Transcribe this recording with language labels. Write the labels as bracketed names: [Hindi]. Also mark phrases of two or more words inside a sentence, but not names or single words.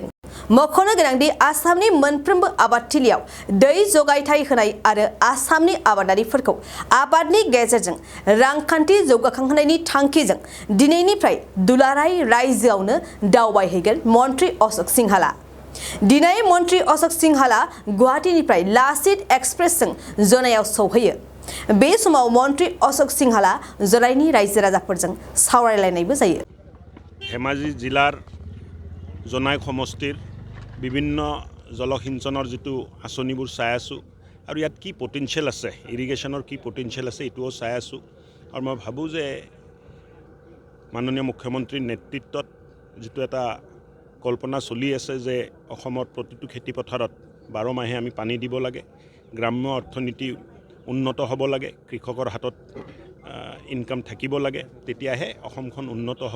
[Bodo] मख'नो गोनांदि आसामनि मोनफ्रोमबो आबादथिलियाव दै जगायथाय होनाय आरो आसामनि आबादारिफोरखौ आबादनि गेजेरजों रांखान्थि जौगाखांहोनायनि थांखिजों दिनैनिफ्राय दुलाराय रायजोआवनो दावबायहैगोन मन्थ्रि अशोक सिंहाला। दिनै मन्थ्रि अशोक सिंहाला गुवाहाटीनिफ्राय लाचित एक्सप्रेसजों जनायाव सौहैयो। बे समाव मन्थ्रि अशोक सिंहाला जनायनि रायजो राजाफोरजों सावरायलायनायबो जायो। [Assamese] ধেমাজী জিলাৰ জনাই সমষ্টিৰ বিভিন্ন জলসিঞ্চনৰ যেটো আঁচনিবোৰ চাই আছো আৰু ইয়াত কি পটেনশিয়েল আছে ইৰিগেশ্যনৰ কি পটেনশিয়েল আছে এটোও চাই আছো আৰু মই ভাবো যে মাননীয় মুখ্যমন্ত্ৰীৰ নেতৃত্বত যেটো এটা কল্পনা চলি আছে যে অসমৰ প্ৰতিটো খেতি পথাৰত 12 মাহে আমি পানী দিব লাগে, গ্ৰাম্য অৰ্থনীতি উন্নত হ'ব লাগে, কৃষকৰ হাতত ইনকাম থাকিব লাগে, তেতিয়াহে অসমখন উন্নত হ'ব।